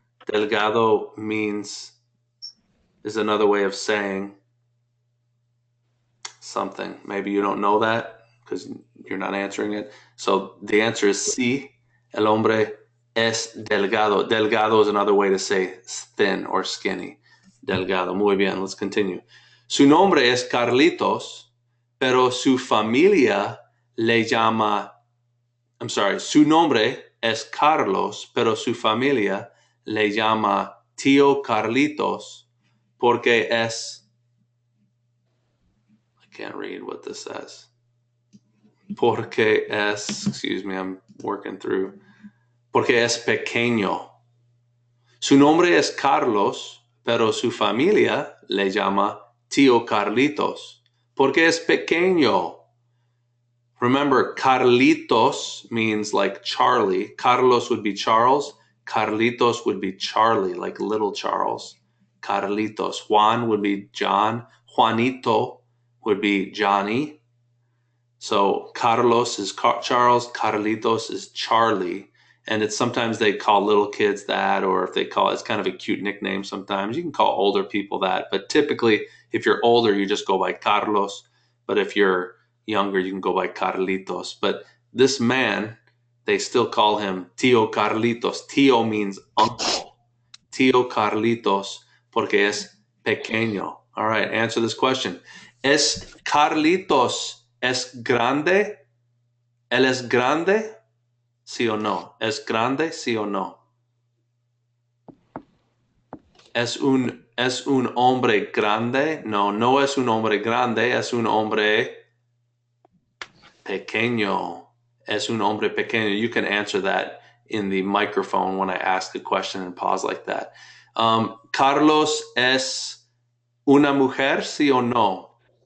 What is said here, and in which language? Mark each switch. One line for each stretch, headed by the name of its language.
English: Delgado is another way of saying something. Maybe you don't know that because you're not answering it. So the answer is sí.
Spanish: El hombre es delgado.
English: Delgado is another way to say thin or skinny.
Spanish: Delgado. Muy bien,
English: let's continue.
Spanish: Su nombre es Carlitos, pero su familia le llama, su nombre es Carlos, pero su familia le llama tío Carlitos porque es,
English: I can't read what this says.
Spanish: Porque es,
English: excuse me, I'm working through.
Spanish: Porque es pequeño. Su nombre es Carlos, pero su familia le llama tío Carlitos porque es pequeño.
English: Remember, Carlitos means like Charlie. Carlos would be Charles. Carlitos would be Charlie, like little Charles. Carlitos. Juan would be John. Juanito would be Johnny. So Carlos is Charles. Carlitos is Charlie. And it's sometimes they call little kids that, or if they call it's kind of a cute nickname sometimes. You can call older people that. But typically, if you're older, you just go by Carlos. But if you're younger, you can go by Carlitos. But this man, they still call him Tío Carlitos. Tío means uncle.
Spanish: Tío Carlitos, porque es pequeño.
English: All right, answer this question.
Spanish: ¿Es Carlitos es grande? ¿Él es grande? ¿Sí o no? ¿Es grande? ¿Sí o no? ¿Es un hombre grande? No, no es un hombre grande, es un hombre pequeño. Es un hombre pequeño.
English: You can answer that in the microphone when I ask a question and pause like that.
Spanish: Carlos es una mujer, sí o no?